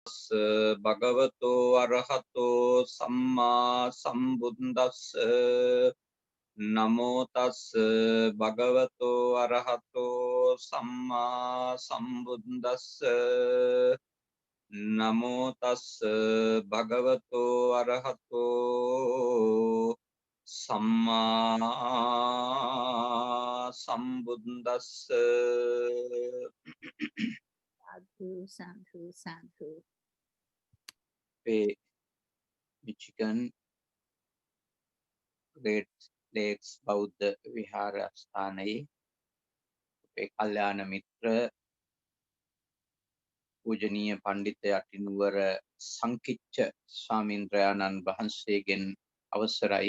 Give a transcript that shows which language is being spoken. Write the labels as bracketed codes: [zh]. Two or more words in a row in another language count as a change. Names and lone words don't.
[pi] භගවතෝ අරහතෝ සම්මා සම්බුද්දස්ස නමෝ තස් භගවතෝ අරහතෝ සම්මා සම්බුද්දස්ස නමෝ තස් භගවතෝ අරහතෝ සම්මා සම්බුද්දස්ස. Sadhu, sadhu, sadhu. [si] මිචිගන් ග්‍රේට් ලේක්ස් බෞද්ධ විහාරස්ථානයේ අපේ කල්යාණ මිත්‍ර පූජනීය පඬිත යටිනුවර සංකිච්ඡ ස්වාමීන්ද්‍රයාණන් වහන්සේගෙන් අවසරයි.